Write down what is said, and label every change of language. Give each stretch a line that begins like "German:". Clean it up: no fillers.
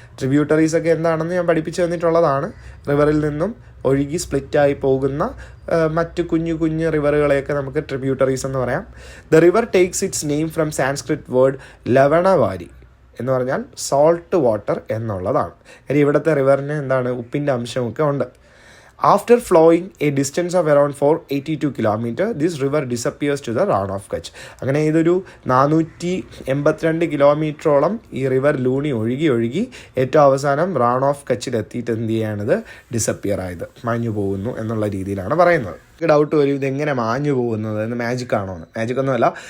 Malayalam: ട്രിബ്യൂട്ടറീസൊക്കെ എന്താണെന്ന് ഞാൻ പഠിപ്പിച്ചു തന്നിട്ടുള്ളതാണ്. റിവറിൽ നിന്നും ഒഴുകി സ്പ്ലിറ്റായി പോകുന്ന മറ്റ് കുഞ്ഞു കുഞ്ഞു റിവറുകളെയൊക്കെ നമുക്ക് ട്രിബ്യൂട്ടറീസ് എന്ന് പറയാം.
English: the river takes its name from Sanskrit word lavanavari
Malayalam: എന്ന് പറഞ്ഞാൽ സോൾട്ട് വാട്ടർ എന്നുള്ളതാണ്. കാര്യം ഇവിടുത്തെ റിവറിന് എന്താണ്, ഉപ്പിൻ്റെ അംശമൊക്കെ ഉണ്ട്.
English: After flowing a distance of around 482 km, this river disappears to the Rann of Kutch.
Malayalam: അങ്ങനെ ഇതൊരു 482 കിലോമീറ്ററോളം ഈ റിവർ ലൂണി ഒഴുകി ഏറ്റവും അവസാനം റാൺ ഓഫ് കച്ചിൽ എത്തിയിട്ട് എന്ത് ചെയ്യാണിത്, ഡിസപ്പിയർ ആയത്, മാഞ്ഞു പോകുന്നു എന്നുള്ള രീതിയിലാണ് പറയുന്നത്. ഡൗട്ട് വരും, ഇതെങ്ങനെ മാഞ്ഞു പോകുന്നത്, എന്ന് മാജിക് ആണോ എന്ന്. മാജിക് ഒന്നുമല്ല.